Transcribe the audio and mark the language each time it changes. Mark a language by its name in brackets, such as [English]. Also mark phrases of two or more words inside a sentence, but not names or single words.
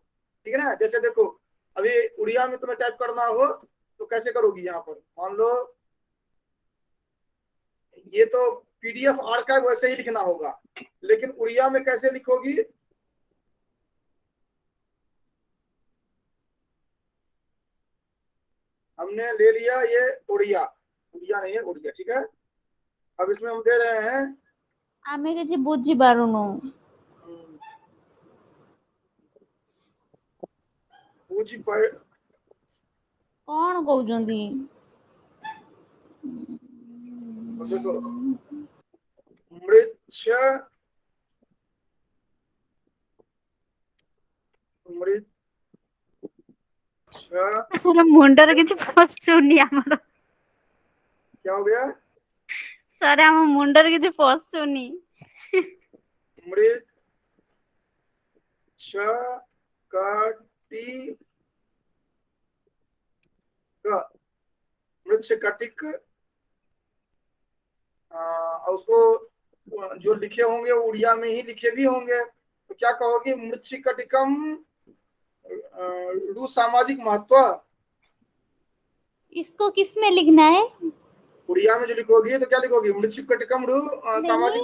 [Hindi] ठीक है ना, जैसे देखो अभी उड़िया में तुम्हें टाइप करना हो तो कैसे करोगी, यहाँ पर मान लो ये तो पीडीएफ आर्काइव वैसे ही लिखना होगा, लेकिन उड़िया में कैसे लिखोगी। हमने ले लिया ये उड़िया, उड़िया नहीं है उड़िया, ठीक है। अब इसमें हम दे रहे हैं [Odia] ଆମେ କିଛି ବୁଝିପାରୁନୁ। [Hindi] पूजी पर, [Odia] କଣ କହୁଛନ୍ତି? [Hindi] देखो मृच्छ मृच्छ [Odia] ଆମର ମୁଣ୍ଡରେ କିଛି ପଶୁନି ଆମର। [Hindi] क्या हो गया, [Odia] ସାର୍ ଆମ ମୁଣ୍ଡରେ କିଛି ପଶୁନି। [Hindi] मृच्छ कटी मृच्छ कटिक, और उसको जो लिखे होंगे वो उड़िया में ही लिखे भी होंगे, तो क्या कहोगी, मृच्छ कटिकम रु सामाजिक महत्व। इसको किस में लिखना है? उड़िया में जो लिखोगी तो क्या लिखोगी, मृच्छ कटिकम रु सामाजिक